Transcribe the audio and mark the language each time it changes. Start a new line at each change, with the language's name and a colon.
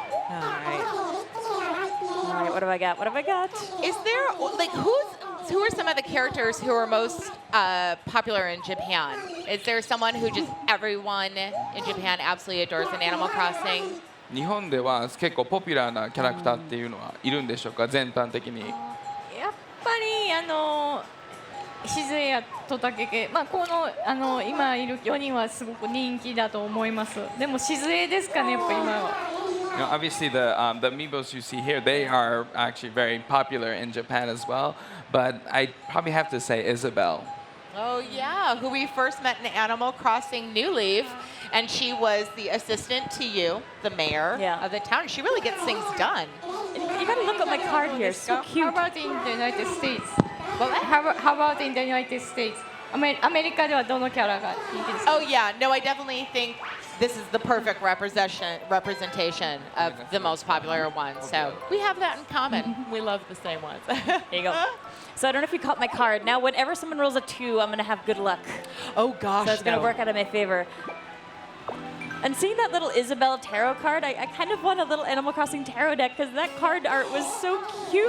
English: All right. All right, what have I got? What have I got? Is there, like, who are some of the characters who are most popular in Japan? Is there someone who just everyone in Japan absolutely adores in Animal Crossing?
Japanese: 日本では結構ポピュラーなキャラクターっていうのはいるんでしょうか、全般的に。やっぱりしずえやとたけけ、この今いる4人はすごく人気だと思います。でもしずえですかね、やっぱ今は。
English: You know, obviously, the amiibos you see here, they are actually very popular in Japan as well. But I probably have to say Isabelle. Oh, yeah, who we first met in Animal Crossing New Leaf. And she was the assistant to you, the mayor of the town. She really gets things done. You gotta look at my card here. So cute. How about in the United States? How about in the United States?
Japanese: アメリカではどのキャラが人気ですか?
English: Oh, yeah. No, I definitely think this is the perfect representation of the most popular ones. So we have that in common. We love the same ones. There you go. So I don't know if you caught my card. Now, whenever someone rolls a 2, I'm gonna have good luck. Oh, gosh. So it's gonna work out in my favor. And seeing that little Isabelle tarot card, I kind of want a little Animal Crossing tarot deck because that card art was so cute.